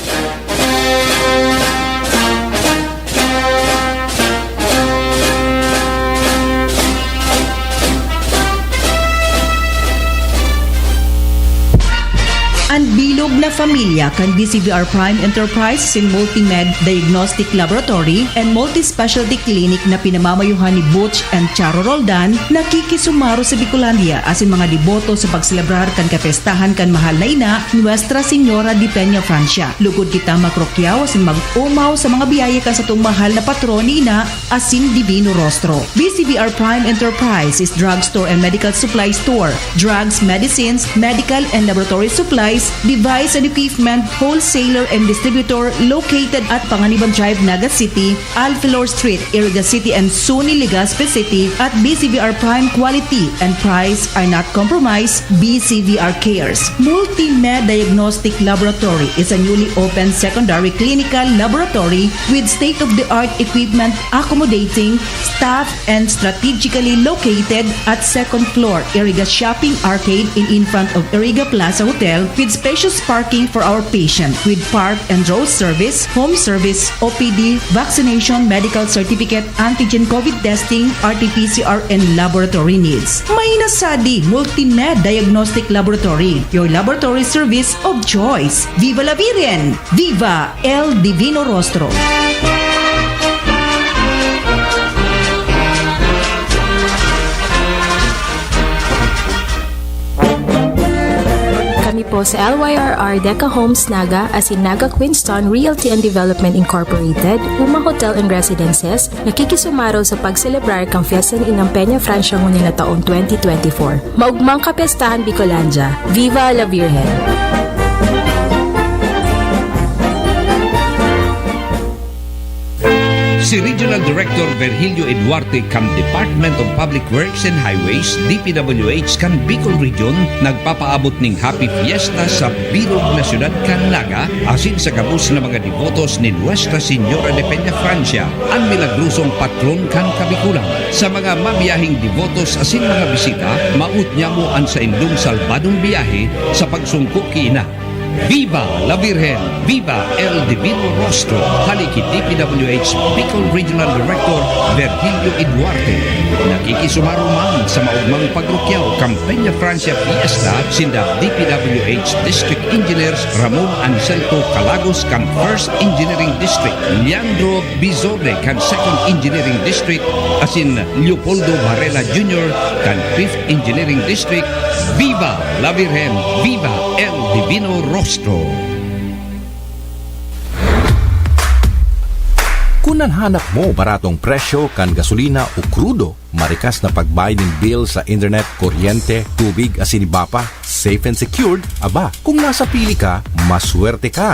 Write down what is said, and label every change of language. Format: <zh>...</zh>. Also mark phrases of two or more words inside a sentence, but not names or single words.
<bik>Ang bilog na familia kan BCVR Prime Enterprise sin Multimed Diagnostic Laboratory and Multi-Specialty Clinic na pinamamayuhan ni Butch and Charo Roldan nakikisumaro sa Bicolandia asin mga deboto sa pagselebrar kan kapestahan kan mahal na ina Nuestra Señora de Peña Francia. Lugod kita makrokyaw asin mag-umaw sa mga biyaya kan sa itong mahal na patron ni ina asin Divino Rostro.</bik> <en>BCVR Prime Enterprise is drugstore and medical supply store, drugs, medicines, medical and laboratory supplies, device and equipment, wholesaler and distributor located at Panganiban Drive, Naga City, Alfilor Street, Iriga City and Suni, Legazpi City at BCVR Prime quality and price are not compromised. BCVR cares. Multimed Diagnostic Laboratory is a newly opened secondary clinical laboratory with state-of-the-art equipment accommodating staff and strategically located at second floor Iriga Shopping Arcade in front of Iriga Plaza Hotel with spacious parking for our patient with park and row service, home service, OPD, vaccination, medical certificate, antigen COVID testing, RT-PCR and laboratory needs.</en> <bik>May nasadi</bik> <en>Multimed Diagnostic Laboratory, your laboratory service of choice.</en> <es>Viva la Virgen! Viva el Divino Rostro!</es> <bik>Kami po sa LYRR Deca Homes Naga asin Naga Queenstown Realty and Development Incorporated, Uma Hotel and Residences, nakikisumaro sa pagselebrar kang Fiesta ni Inang Peña Francia ngunit na taong 2024. Maugmang kapestahan Bicolandia.</bik> <es>Viva la Virgen!</es> <bik>Si Regional Director Virgilio Eduarte kan Department of Public Works and Highways, DPWH kan Bicol Region, nagpapaabot ng</bik> <en>Happy Fiesta</en> <bik>sa bilog na syudad kan Naga, asin sa kabus na mga devotos ni Nuestra Señora de Peña Francia, ang milagrosong patron kan Kabikulan. Sa mga mabiyahing devotos asin mga bisita, maut niya mo ang sa indong salbadong biyahe sa pagsungko kiina.</bik> <es>Viva la Virgen! Viva el Divino Rostro!</es> <bik>Haliki DPWH Bicol Regional Director Virgilio Eduarte. Nakikisumaro man sa maugmang pagrukyaw Peña Francia Fiesta sinda DPWH District Engineers Ramon Anselto Calagos kan First Engineering District, Leandro Bizorde kan Second Engineering District, asin Leopoldo Varela Jr. kan Fifth Engineering District.</bik> <es>Viva la Virgen! Viva el Divino Rostro!</es> <bik>Kung nanhanap mo baratong presyo kan gasolina o krudo, marikas na pagbayad ng bill sa internet, kuryente, tubig asin ibapa,</bik> <en>safe and secured,</en> <bik>aba, kung nasa pili ka, maswerte ka.</bik>